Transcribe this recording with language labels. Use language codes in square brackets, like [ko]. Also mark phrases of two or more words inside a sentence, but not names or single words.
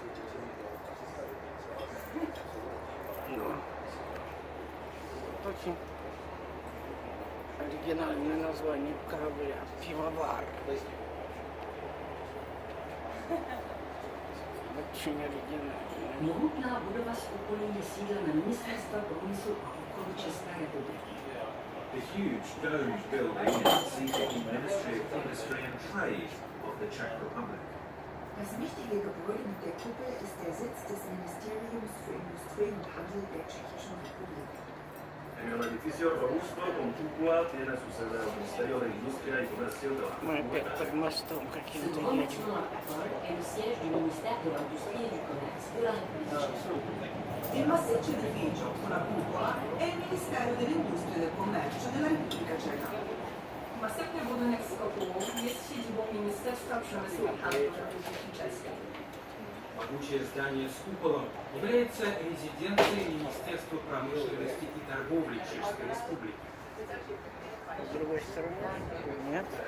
[ru] Ну, очень оригинальное название корабля. Пивовар. Очень оригинальное. [cs] Mohutná budova z okolí je sídlem Ministerstva průmyslu a obchodu České republiky. [en] The huge domed building is seated in the Ministry of Industry and Trade of the Czech Republic. [de] Das wichtige Gebäude mit der Kuppel ist der Sitz des Ministeriums für Industrie und Handel der Tschechischen Republik. [es] En el edificio robusto con cúpula tiene su sede el Ministerio de Industria y Comercio de la [ru] Мы опять под mostом [fr] Ce [ru] каким-то [fr] grand [ru] едем. [fr] bâtiment à Paul est le siège du ministère de l'Industrie et du Commerce de la République tchèque. [it] Il massiccio edificio con la cupola è il Ministero dell'Industria e del Commercio della Repubblica Ceca. [pl] Następny budynek z kopułą jest siedzibą Ministerstwa Przemysłu i Handlu Republiki Czeskiej. [ru] Могучее здание с куполом является резиденцией Министерства промышленности и торговли Чешской Республики. С другой стороны? Нет.